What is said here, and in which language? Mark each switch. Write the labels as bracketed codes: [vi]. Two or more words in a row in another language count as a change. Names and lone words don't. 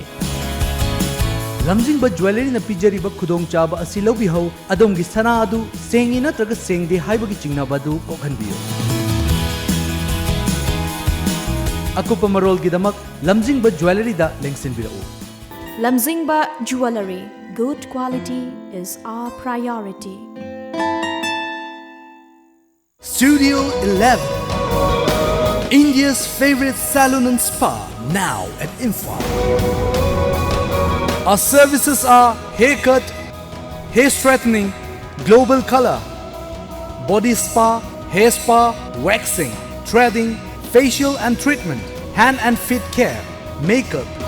[mni] lamjingba jewelry na pijariba khudong chaba asi lobi hau adom gi sana adu sengi na traga sengde haibagi chingnaba adu kokhanbiyo. Akupa marol gi damak lamjingba jewelry da lengsinbirao. [en] Lamjingba Jewelry, good quality is our priority. Studio 11, India's favorite salon and spa, now at Imphal. Our services are haircut, hair straightening, global color, body spa, hair spa, waxing, threading, facial and treatment, hand and feet care, makeup.